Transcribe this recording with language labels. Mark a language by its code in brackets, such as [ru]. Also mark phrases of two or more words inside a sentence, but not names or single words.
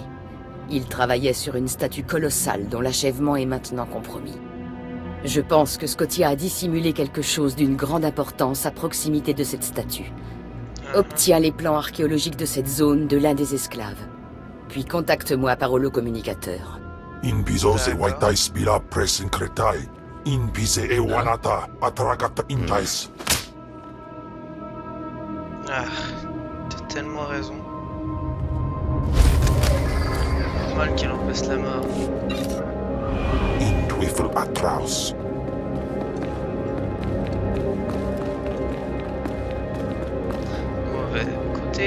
[fr] Ils travaillaient sur une statue colossale dont l'achèvement est maintenant compromis. Je pense que Scotia a dissimulé quelque chose d'une grande importance à proximité de cette statue. Obtiens les plans archéologiques de cette zone de l'un des esclaves. Puis contacte-moi par holocommunicateur. In bizose waitais bila presin cretai. In bise e wanata atragata intais. Ah, t'as tellement raison. Normal qu'il en fasse la mort. In twifel atraus. Mauvais côté.